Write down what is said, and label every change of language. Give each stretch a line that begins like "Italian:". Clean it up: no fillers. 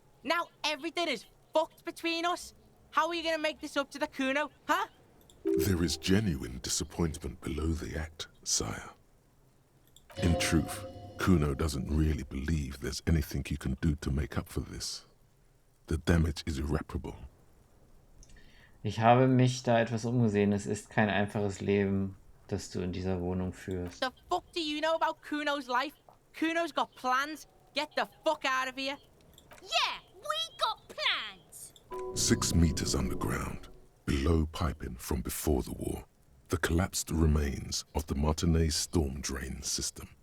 English: Now everything is fucked between us. How are you gonna make this up to the Kuno, huh? There is genuine disappointment below the act, sire. In truth, Kuno doesn't really believe there's anything you can do to make up for this. The damage is irreparable.
German: Ich habe mich da etwas umgesehen. Es ist kein einfaches Leben, das du in dieser Wohnung führst.
English: The fuck do you know about Kuno's life? Kuno's got plans. Get the fuck out of here. Yeah, we got plans. 6 meters underground, below piping from before the war, the collapsed remains of the Martinez storm drain system.